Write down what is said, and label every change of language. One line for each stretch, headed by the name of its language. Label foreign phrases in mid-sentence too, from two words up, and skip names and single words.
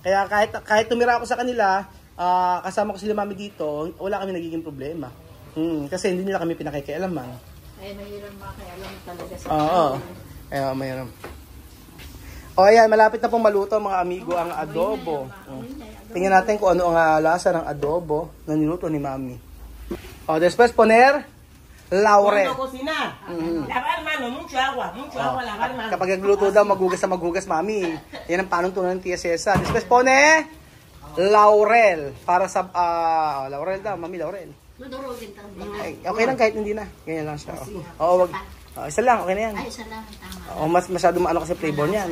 Filipino: Kaya kahit tumira ako sa kanila, kasama ko sila Mami dito, wala kami nagiging problema. Kasi hindi nila kami pinakikialaman. Mahirap makialam talaga sa mayroon. Ayan, malapit na pong maluto mga amigo ang adobo. Tingnan natin kung ano ang lasa ng adobo na niluto ni Mami.
Spanish: Después poner laurel. Cuando cocinar, lavar mano, mucho agua, lavar mano.
Filipino: Kapag nagluto daw, maghugas, Mami. Yan ang panuntunan ng Tia Cesa.
Spanish: Después pone laurel.
Filipino: Para sa, laurel daw, Mami, laurel. Madurugin talaga. Okay lang kahit hindi na. Ganyan lang siya. Isa lang, okay na yan. Ay, isa lang. Tama. Mas masyado maano kasi flavor niyan.